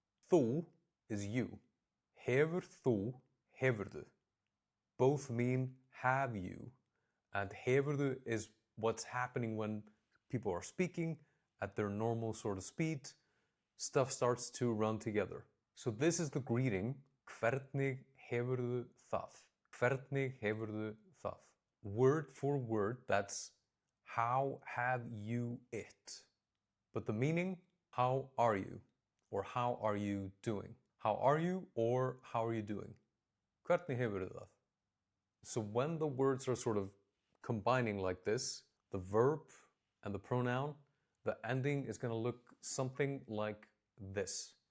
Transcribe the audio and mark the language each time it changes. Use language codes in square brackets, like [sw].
[is] Þú [en] is you. [is] Hefur þú, hefurðu. [en] Both mean have you, and hefurðu is what's happening when people are speaking at their normal sort of speed. Stuff starts to run together. So this is the greeting, [is] hvernig hefurðu það? Hvernig hefurðu það? [en] Word for word, that's how have you it? But the meaning, how are you? Or how are you doing? How are you or how are you doing? [is] Hvernig hefurðu það? [en] So when the words are sort of combining like this, the verb and the pronoun, the ending is going to look something like this.